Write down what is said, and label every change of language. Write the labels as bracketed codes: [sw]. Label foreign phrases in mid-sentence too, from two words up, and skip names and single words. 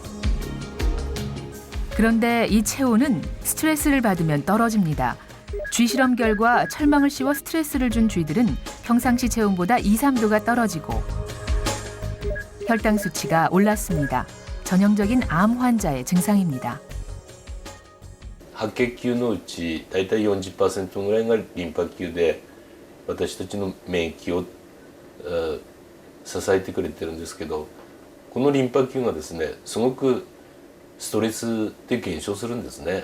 [ko] 그런데 이 체온은 스트레스를 받으면 떨어집니다. 쥐 실험 결과 철망을 씌워 스트레스를 준 쥐들은 평상시 체온보다 2, 3도가 떨어지고 혈당 수치가 올랐습니다. 전형적인 암 환자의 증상입니다. [ja] 白血球のうちだいたい 40% ぐらいがリンパ球で私たちの免疫を支えてくれてるんですけど、このリンパ球がですね、すごくストレスで減少するんですね。